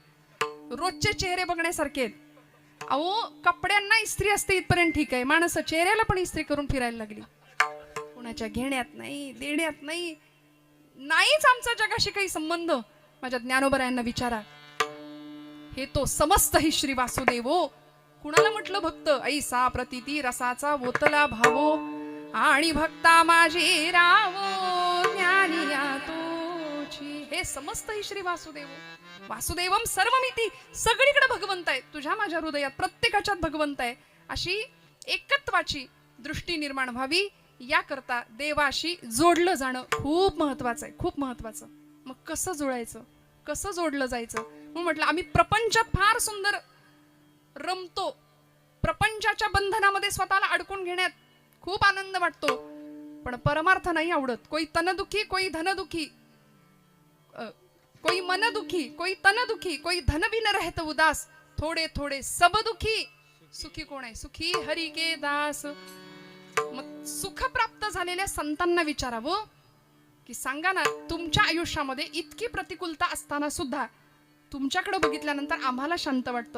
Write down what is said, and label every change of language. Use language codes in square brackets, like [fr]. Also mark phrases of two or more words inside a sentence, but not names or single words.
[mr] रोजचे चेहरे बघण्यासारखे आहेत. अहो, कपड्यांना इस्त्री असते इथपर्यंत ठीक आहे, माणसं चेहऱ्याला पण इस्त्री करून फिरायला लागली. कोणाच्या घेण्यात नाही, देण्यात नाही, नाहीच आमचा जगाशी काही संबंध. माझ्या ज्ञानोबरायांना विचारा, हे तो समस्त हि श्री वासुदेवो. कुणाला म्हटलं भक्त? ऐसा प्रतिती रसाचा ओतला भावो, आणि भक्ता माझी रावो ज्ञानिया तोची. हे समस्त हि श्री वासुदेवो. [sa] वासुदेवम सर्वमिती. [mr] सगळीकडे भगवंत आहे, तुझ्या माझ्या हृदयात प्रत्येकाच्यात भगवंत आहे. अशी एकत्वाची दृष्टी निर्माण व्हावी, याकरता देवाशी जोडलं जाणं खूप महत्वाचं आहे, खूप महत्वाचं. मग कसं जुळायचं, कसं जोडलं जायचं? म्हणून म्हटलं आम्ही प्रपंचात फार सुंदर रमतो, प्रपंचाच्या बंधनामध्ये स्वतःला अडकून घेण्यात खूप आनंद वाटतो, पण परमार्थ नाही आवडत. [hi] कोई तनदुखी, कोई धनदुखी, कोई मन दुखी, कोई तन दुखी, कोई धन भी न रहत उदास, थोडे थोडे सब दुखी, [mr] सुखी कोण आहे? [hi] सुखी हरी के दास. [mr] मग सुख प्राप्त झालेल्या संतांना विचारावं की सांगा ना, तुमच्या आयुष्यामध्ये इतकी प्रतिकूलता असताना सुद्धा तुमच्याकडे बघितल्यानंतर आम्हाला शांत वाटतं.